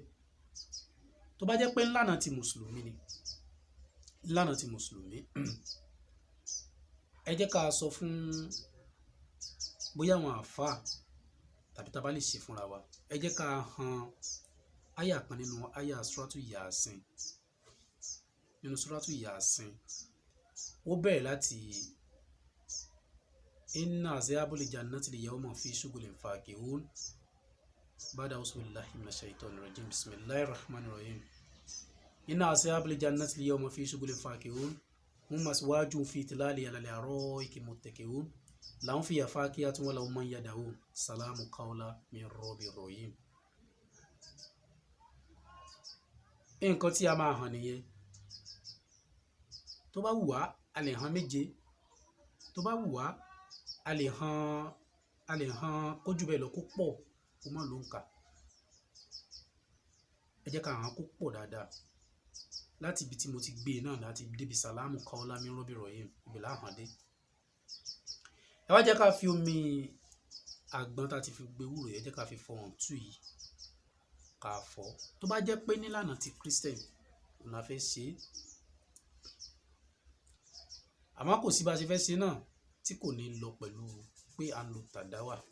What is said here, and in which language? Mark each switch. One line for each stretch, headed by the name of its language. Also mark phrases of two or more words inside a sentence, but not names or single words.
Yoruba: Tó bá jẹ́ pé ńlànà ti mùsùlùmí ni, ńlànà ti mùsùlùmí, ẹ jẹ́ ká sọ fún bóyá àwọn àfáà tàbí tá a bá lè ṣe fúnra wa, ẹ jẹ́ ká han àyà kan nínú àyà suratu Yasin. Nínú suratu Yasin, ó bẹ̀rẹ̀ láti
Arabic: إن أصحاب الجنة اليوم في شغل فاكهون بعد أعوذ بالله من الشيطان الرجيم بسم الله الرحمن الرحيم. إن أصحاب الجنة اليوم في شغل فاكهون هم أزواج في ظلال على الأرائك متكئون لهم فيها فاكهة ولهم ما يدعون سلام قولا من رب رحيم.
Yoruba: Nǹkan tí a máa hàn nìyẹn. Tó bá wù wá a lè hàn méje, tó bá wù wá a lè hàn kójú bẹ́ẹ̀ lọ kó pọ̀ kó má ló ń kà. Ẹ jẹ́ ká hàn kó pọ̀ dáadáa. Láti ibi tí mo ti gbé náà láti débi
Arabic: سلام قولا من رب رحيم,
Yoruba: ibi là hàn dé. Ẹ wá jẹ́ ká fi omi àgbọn tá a ti fi gbé ewúro, ẹ jẹ́ ká fi fọ ọ̀ǹtù yìí ká fọ̀. Tó bá jẹ́ pé nílànà ti Christian òun la fẹ́ ṣe, àmọ́ kò sí bá a ṣe fẹ́ ṣe náà tí kò ní lọ pẹ̀lú pé à ń lo tàdáwà.